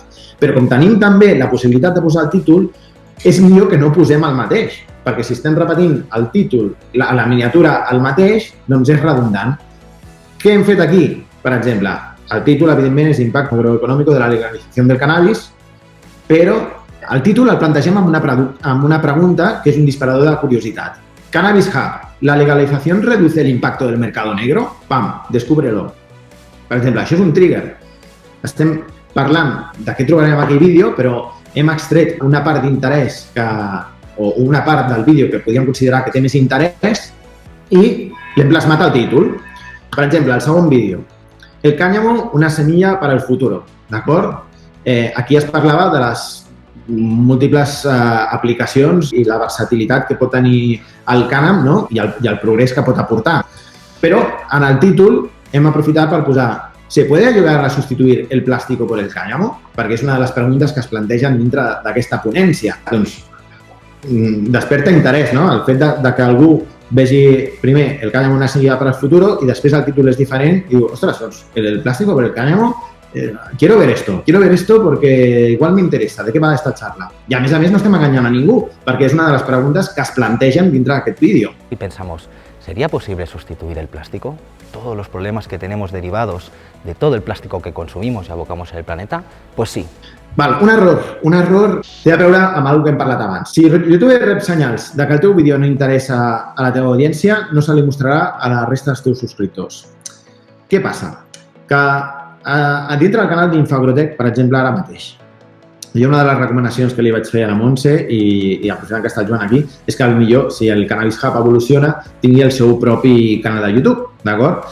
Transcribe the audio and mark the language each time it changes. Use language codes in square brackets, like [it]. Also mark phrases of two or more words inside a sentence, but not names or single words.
[ca] Però com tenim també la possibilitat de posar el títol, és millor que no posem el mateix, perquè si estem repetint el títol, la miniatura el mateix, doncs és redundant. Què hem fet aquí? Per exemple, el títol, evidentment, és [es] Impacto agroeconómico de la legalización del cannabis, [ca] però el títol el plantegem amb una pregunta que és un disparador de curiositat. [es] Cannabis Hub, ¿la legalización reduce el impacto del mercado negro? Pam, descúbrelo. [ca] Per exemple, això és un trigger. Estem parlant de què trobarem en aquell vídeo, però hem extret una part d'interès o una part del vídeo que podríem considerar que té més interès i l'hem plasmat al títol. Per exemple, el segon vídeo. [es] El cáñamo, una semilla para el futuro. [ca] D'acord? Aquí es parlava de les múltiples aplicacions i la versatilitat que pot tenir el cànem, no? I el progrés que pot aportar. Però en el títol hem aprofitat per posar [es] ¿se puede ayudar a sustituir el plástico por el cáñamo? [ca] Perquè és una de les preguntes que es plantegen dintre d'aquesta ponència. Doncs desperta interès, no? El fet de que algú vegi primer [es] el cáñamo una semilla para el futuro [ca] i després el títol és diferent i diu, ostres, doncs, [es] el plástico por el cáñamo, quiero ver esto porque igual me interesa, ¿de qué va esta charla? [ca] I a més no estem enganyant a ningú, perquè és una de les preguntes que es plantegen dintre d'aquest vídeo. [es] Y pensamos, ¿sería posible sustituir el plástico? Todos los problemas que tenemos derivados de todo el plástico que consumimos y abocamos en el planeta, pues sí. [ca] Val, un error té a veure amb alguna que hem parlat abans. Si YouTube rep senyals de que el teu vídeo no interessa a la teva audiència, no se li mostrarà a la resta dels teus subscriptors. Què passa? Que dintre del canal d'Infoagrotec, per exemple, ara mateix, hi ha una de les recomanacions que li vaig fer a la Montse i aprofitant que està el Joan aquí, és que potser, si el Cannabis Hub evoluciona, tingui el seu propi canal de YouTube, d'acord?